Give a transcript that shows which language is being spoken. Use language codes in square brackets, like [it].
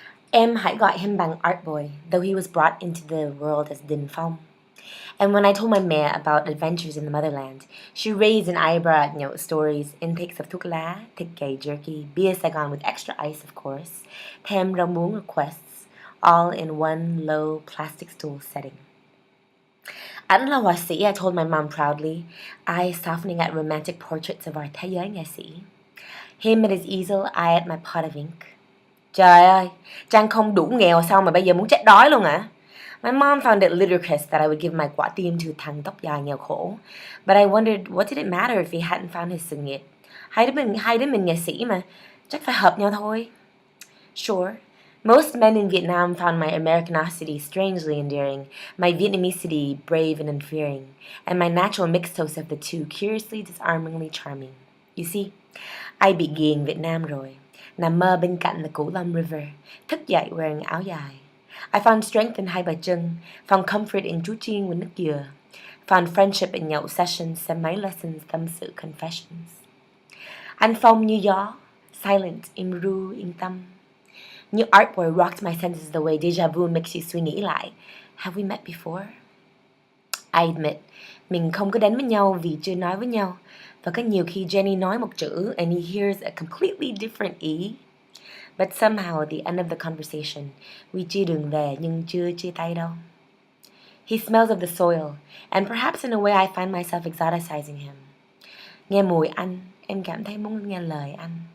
[vi] Em hãy gọi [en] him bằng Artboy, though he was brought into the world as Đình Phong. And when I told my mẹ about adventures in the motherland, she raised an eyebrow at nhậu stories, intakes of [vi] thuốc lá, thịt cay [en] jerky, beer Saigon with extra ice of course, [vi] thêm rau muống [en] requests, all in one low plastic stool setting. [vi] Ảnh là họa sĩ, [en] I told my mom proudly, eyes softening at romantic portraits of our [vi] thế giới nghệ sĩ. [en] Him at his easel, I at my pot of ink. [vi] Trời ơi, Trang không đủ nghèo sao mà bây giờ muốn chết đói luôn hả? [en] My mom found it ludicrous that I would give my [vi] quả tim [en] to [vi] thằng tóc dài nghèo khổ. [en] But I wondered, what did it matter if he hadn't found his [vi] sự nghiệp? Hai đứa mình nghệ sĩ mà, chắc phải hợp nhau thôi. [en] Sure, most men in Vietnam found my Americanosity strangely endearing, my Vietnamesity brave and unfearing, and my natural mixtose of the two curiously disarmingly charming. You see, I [vi] bị ghiền Việt Nam rồi, nằm mơ bên cạnh the Cửu Long River, thức dậy wearing áo dài. [en] I found strength in Hai Bà Trưng, found comfort in Chú Chiên with nước dừa, found friendship in nhậu sessions, xe máy lessons, [vi] tâm sự [en] confessions. [vi] Anh phong như gió, silent, im ru, yên tâm. [en] Như Artboy rocked my senses the way deja vu makes you [vi] suy nghĩ lại. [en] Have we met before? I admit, [vi] mình không có đến với nhau vì chưa nói với nhau. Và có nhiều khi Jenny nói một chữ [en] and he hears a completely different [vi] ý. [en] But somehow at the end of the conversation, we [vi] chia đường về nhưng chưa chia tay đâu. [en] He smells of the soil, and perhaps in a way I find myself exoticizing him. [vi] Nghe mùi anh, em cảm thấy muốn nghe lời anh.